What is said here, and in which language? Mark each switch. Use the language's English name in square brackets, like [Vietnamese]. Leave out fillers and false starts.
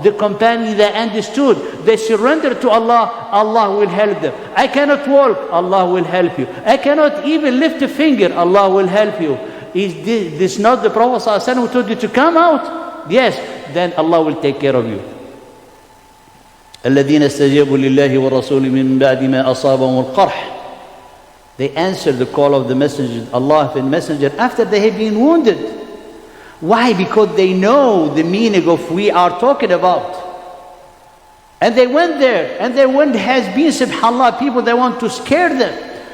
[English] The companions, they understood, they surrendered to Allah, Allah will help them. I cannot walk, Allah will help you. I cannot even lift a finger, Allah will help you. Is this not the Prophet ﷺ who told you to come out? Yes, then Allah will take care of you. [Arabic] الذين استجابوا لله والرسول من بعد ما أصابهم القرح. [English] They answered the call of the messenger, Allah and messenger, after they have been wounded. Why? Because they know the meaning of we are talking about. And they went there, and there has been, subhanAllah, people that want to scare them.